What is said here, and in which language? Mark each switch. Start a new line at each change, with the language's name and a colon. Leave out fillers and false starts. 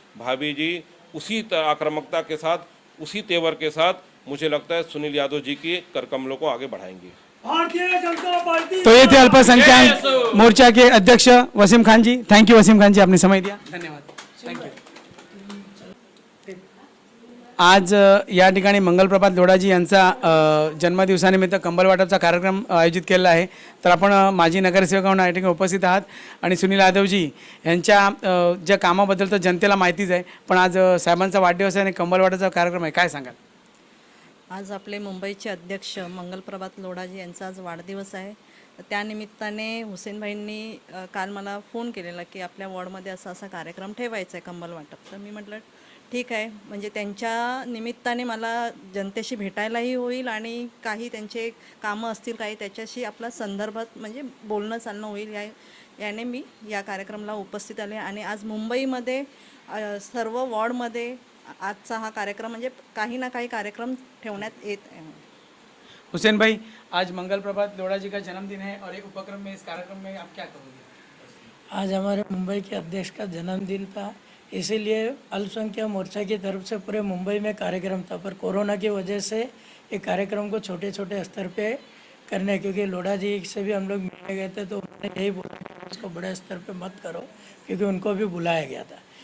Hindi: भाभी जी उसी आक्रामकता के साथ, उसी तेवर के साथ मुझे लगता है सुनील यादव जी की करकमलों को आगे बढ़ाएंगे। भारतीय जनता पार्टी। तो ये थे अल्पसंख्याक मोर्चा के अध्यक्ष वसीम खान जी। थैंक यू वसीम खान जी, आपने समय दिया, धन्यवाद। Thank you.
Marathi: आज या ठिकाणी मंगलप्रभात लोढाजी यांचा जन्मदिवसानिमित्त कंबल वाटपचा कार्यक्रम आयोजित केलेला आहे। तर आपण माजी नगरसेवक म्हणून या ठिकाणी उपस्थित आहात आणि सुनील यादवजी यांच्या ज्या कामाबद्दल तर जनतेला माहितीच आहे, पण आज साहेबांचा वाढदिवस आहे आणि कंबल वाटपचा कार्यक्रम आहे, काय सांगाल? आज आपले मुंबईचे अध्यक्ष मंगलप्रभात लोढाजी यांचा आज वाढदिवस आहे। त्यानिमित्ताने हुसेनभाईंनी काल मला फोन केलेला की आपल्या वॉर्डमध्ये असा कार्यक्रम ठेवायचा आहे कंबल वाटप। तर मी म्हटलं ठीक आहे, म्हणजे त्यांच्या निमित्ताने मला जनतेशी भेटायलाही होईल आणि काही त्यांचे कामं असतील काही त्याच्याशी आपला संदर्भात म्हणजे बोलणं चालणं होईल, याने मी या कार्यक्रमाला उपस्थित आले। आणि आज मुंबईमध्ये सर्व वॉर्डमध्ये आजचा हा कार्यक्रम म्हणजे काही ना काही कार्यक्रम ठेवण्यात येत आहे।
Hindi: हुसैन भाई, आज मंगल प्रभात लोढ़ा जी का जन्मदिन है और एक उपक्रम में, इस कार्यक्रम में आप क्या करोगे? आज हमारे मुंबई के अध्यक्ष का जन्मदिन था, इसीलिए अल्पसंख्यक मोर्चा की तरफ से पूरे मुंबई में कार्यक्रम था, पर कोरोना की वजह से ये कार्यक्रम को छोटे छोटे स्तर पे करने, क्योंकि लोढ़ा जी से भी हम लोग मिलने गए थे तो उन्होंने यही बोला कि उसको बड़े स्तर पे मत करो, क्योंकि उनको भी बुलाया गया था।